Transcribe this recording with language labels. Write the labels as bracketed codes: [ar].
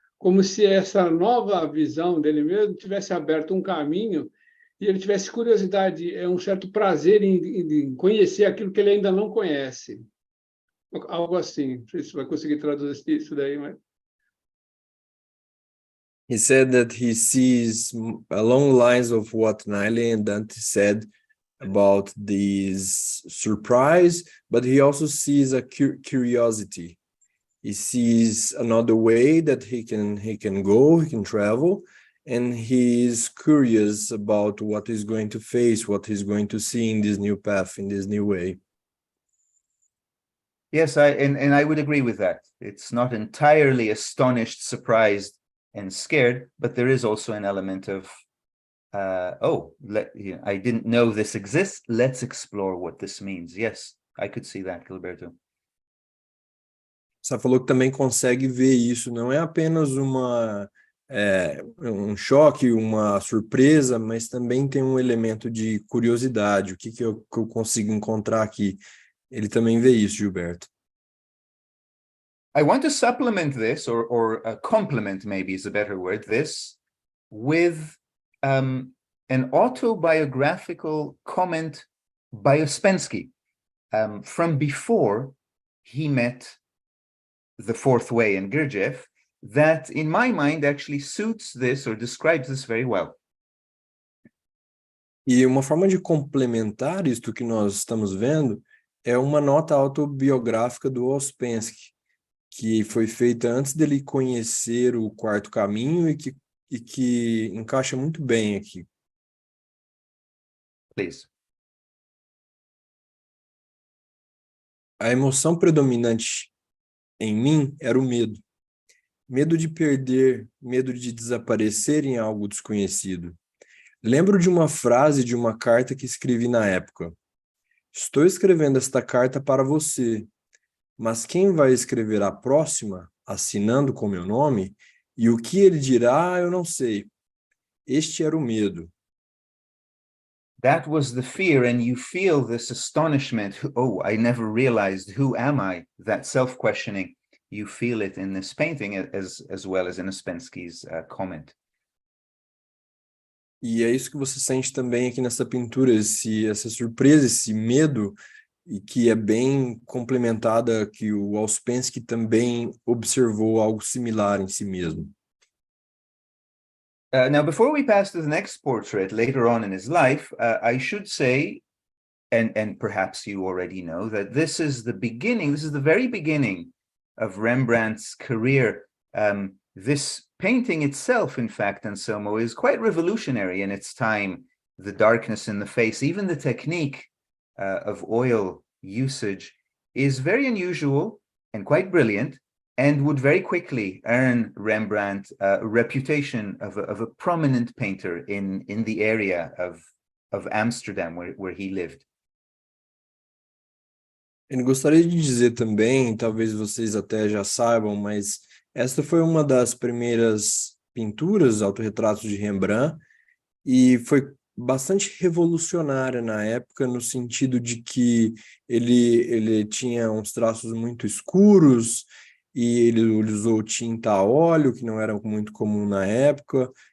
[pt] Como se essa nova visão dele mesmo tivesse aberto um caminho e ele tivesse curiosidade, um certo prazer em conhecer aquilo que ele ainda não conhece. Algo assim. Não sei se você vai conseguir traduzir isso daí, mas... [en] He said that he sees along lines of what Naile and Dante said about this surprise, but he also sees a curiosity. He sees another way that he can go, he can travel, and he is curious about what he's going to face, what he's going to see in this new path, in this new way. Yes, I would agree with that. It's not entirely astonished, surprised, and scared, but there is also an element of, I didn't know this exists. Let's explore what this means. Yes, I could see that, Gilberto. [pt] Você falou que também consegue ver isso, não é apenas um choque, uma surpresa, mas também tem um elemento de curiosidade, o que eu consigo encontrar aqui. Ele também vê isso, Gilberto. [en] I want to supplement this, or complement maybe is a better word, this, with an autobiographical comment by Ouspensky from before he met the fourth way in Gurdjieff, that in my mind actually suits this or describes this very well. [pt] E uma forma de complementar isto que nós estamos vendo é uma nota autobiográfica do Ouspensky, que foi feita antes dele conhecer o quarto caminho e que encaixa muito bem aqui. [en] Please. [pt] A emoção predominante em mim era o medo. Medo de perder, medo de desaparecer em algo desconhecido. Lembro de uma frase de uma carta que escrevi na época. Estou escrevendo esta carta para você, mas quem vai escrever a próxima, assinando com meu nome, e o que ele dirá, eu não sei. Este era o medo. [en] That was the fear, and you feel this astonishment. Oh, I never realized, who am I? That self-questioning. You feel it in this painting as well as in Ouspensky's comment. [pt] E é isso que você sente também aqui nessa pintura, essa surpresa, esse medo, e que é bem complementada, que o Ouspensky também observou algo similar em si mesmo. [en] Now, before we pass to the next portrait later on in his life, I should say, and perhaps you already know, that this is the very beginning of Rembrandt's career. This painting itself, in fact, Anselmo, is quite revolutionary in its time. The darkness in the face, even the technique of oil usage is very unusual and quite brilliant, and would very quickly earn Rembrandt a reputation of a prominent painter in the area of Amsterdam, where he lived. [pt] Eu gostaria de dizer também, talvez vocês até já saibam, mas esta foi uma das primeiras pinturas, autorretratos de Rembrandt, e foi bastante revolucionária na época, no sentido de que ele tinha uns traços muito escuros, e ele usou tinta a óleo, que não era muito comum na época,